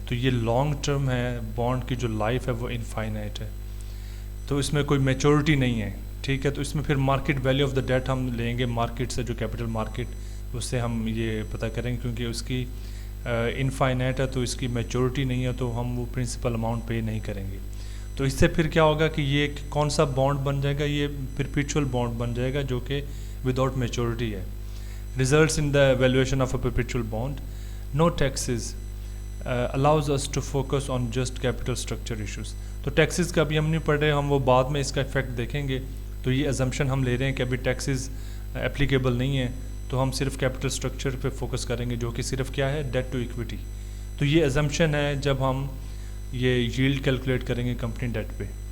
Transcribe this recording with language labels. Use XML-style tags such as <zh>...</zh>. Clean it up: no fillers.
<ur>تو یہ long term ہے, بانڈ کی جو لائف ہے وہ انفائنائٹ ہے, تو اس میں کوئی میچورٹی نہیں ہے, ٹھیک ہے. تو اس میں پھر</ur> <en>market value of the date</en> <ur>ہم لیں گے مارکیٹ سے, جو کیپٹل مارکیٹ, اس سے ہم یہ پتہ کریں گے, کیونکہ اس کی انفائنائٹ ہے تو اس کی میچورٹی نہیں ہے تو ہم وہ پرنسپل اماؤنٹ پے نہیں کریں گے. تو اس سے پھر کیا ہوگا کہ یہ کون سا بانڈ بن جائے گا, یہ پرپیچول بانڈ بن جائے گا جو کہ وداؤٹ میچورٹی ہے.</ur> <en>Results in the valuation of a perpetual bond. No taxes allows us to focus on just capital structure issues.</en> <ur>تو ٹیکسز کا ابھی ہم نہیں پڑھ رہے, ہم وہ بعد میں اس کا افیکٹ دیکھیں گے. تو یہ ازمپشن ہم لے رہے ہیں کہ ابھی ٹیکسز اپلیکیبل نہیں ہیں, تو ہم صرف کیپٹل سٹرکچر پہ فوکس کریں گے جو کہ صرف کیا ہے, ڈیٹ ٹو ایکویٹی. تو یہ ازمپشن ہے جب ہم یہ ییلڈ کیلکولیٹ کریں گے کمپنی ڈیٹ پہ.</ur>